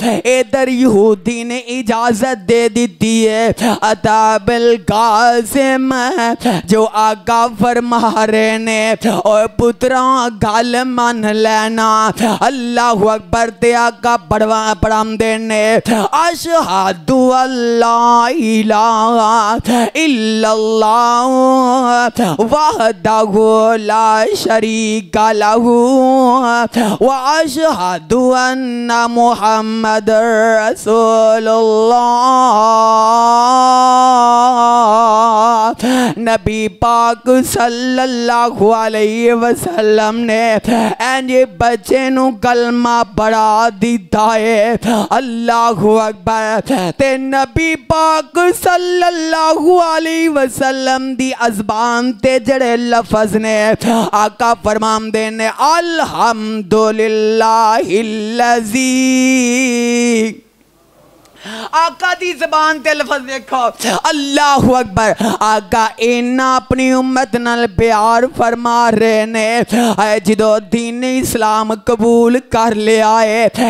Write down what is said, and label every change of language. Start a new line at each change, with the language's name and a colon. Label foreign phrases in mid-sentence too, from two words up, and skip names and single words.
Punjabi: ادھر یہودی نے اجازت دے دی ہے عطا بالقاسم جو آقا فرما رہے نے اور پترا گل مان لینا.
Arabic: الله أكبر
Punjabi: تے آقا پڑھاندے نے
Arabic: أشهد أن لا إله إلا الله وحده لا شريك له وأشهد أن محمدا رسول الله.
Punjabi: نبی پاک
Arabic: صلی اللہ علیہ وسلم
Punjabi: نے ایسے بچے نوں کلمہ پڑھا دتا ہے.
Arabic: الله أكبر.
Punjabi: تے نبی پاک
Arabic: صلی اللہ علیہ وسلم
Punjabi: دی زبان تے جیہڑے لفظ نے آقا فرماندے نے
Arabic: الحمد لله الذي.
Punjabi: آقا دی زبان تے لفظ ویکھو
Arabic: الله أكبر.
Punjabi: آقا اینا اپنی امت نال پیار فرما رہے نے جو دین اسلام قبول کر لیا ہے.